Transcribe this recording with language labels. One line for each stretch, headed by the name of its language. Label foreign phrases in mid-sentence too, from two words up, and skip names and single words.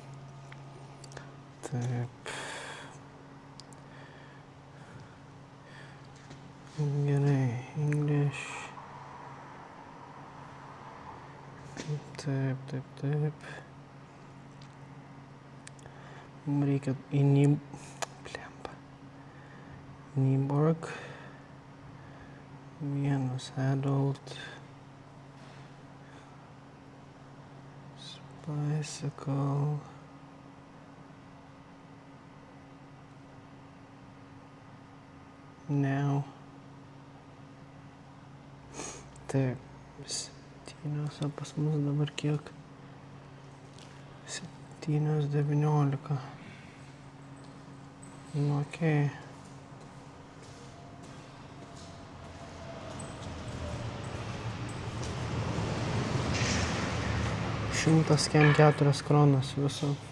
Lithuanian: Taip. Gerai, English. Taip. Mums reikia į Nyborg.
English: Vienas adult. Bicycle. Now.
Lithuanian: Taip, 7, o pas mus dabar kiek? 7:19. Nu, okei. Šimtas kem 4 kronas viso.